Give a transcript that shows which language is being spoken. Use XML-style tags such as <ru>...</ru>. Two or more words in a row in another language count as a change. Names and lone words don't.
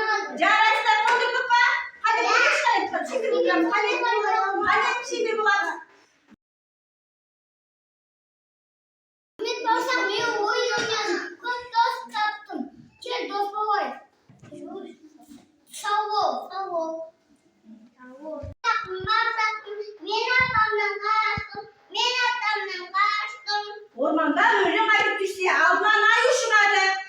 <kk>Жарайсыздар қондырдық па?</kk> <tr>Hadi konuşmayın. Şimdi bakalım. Hadi şimdi bakalım.</tr> <kk>Ümit болсам, мен ойын ойнадым. Көп дос таптым. Кел, дос болайық. Сау бол. Мен атамнан қаштым. Ormanda өлең айтып жүрсе, алдынан аю шығады.</kk>